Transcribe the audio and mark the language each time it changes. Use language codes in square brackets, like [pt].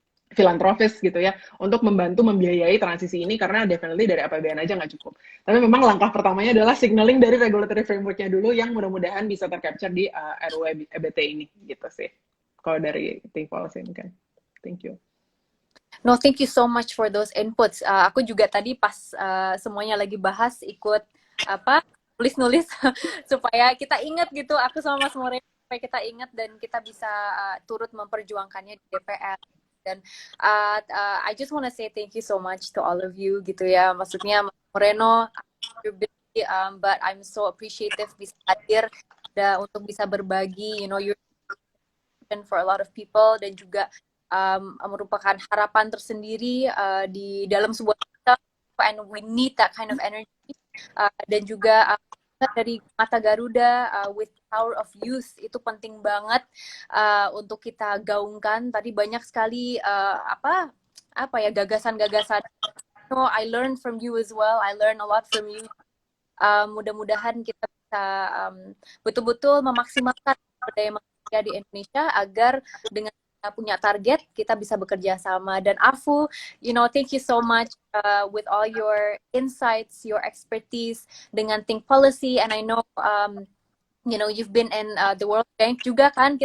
[id] filantropis gitu ya untuk membantu membiayai transisi ini karena definitely dari APBN aja nggak cukup. Tapi memang langkah pertamanya adalah signaling dari regulatory framework-nya dulu yang mudah-mudahan bisa tercapture di RUU EBT ini gitu sih. Kalau dari Think Policy mungkin. [en] Thank you. No, thank you so much for those inputs. [id] Aku juga tadi pas semuanya lagi bahas ikut apa nulis-nulis supaya kita ingat gitu. Aku sama Mas Moreno supaya kita ingat dan kita bisa turut memperjuangkannya di DPR. [en] Dan I just wanna say thank you so much to all of you [id] gitu ya. Maksudnya Mas Moreno, [en] you're busy, but I'm so appreciative [id] bisa hadir untuk bisa berbagi, [en] you know, your for a lot of people [id] dan juga merupakan harapan tersendiri di dalam sebuah kita, [en] and we need that kind of energy [id] dan juga dari Mata Garuda [en] with power of youth [id] itu penting banget untuk kita gaungkan. Tadi banyak sekali apa ya gagasan-gagasan. [en] No, I learned from you as well. I learned a lot from you. [id] Mudah-mudahan kita bisa betul-betul memaksimalkan sumber daya manusia di Indonesia agar dengan kita punya target kita bisa bekerja sama. [en] Dan Afu, you know, thank you so much with all your insights, your expertise [id] dengan [en] Think Policy, and I know you know you've been in the World Bank [id] juga kan.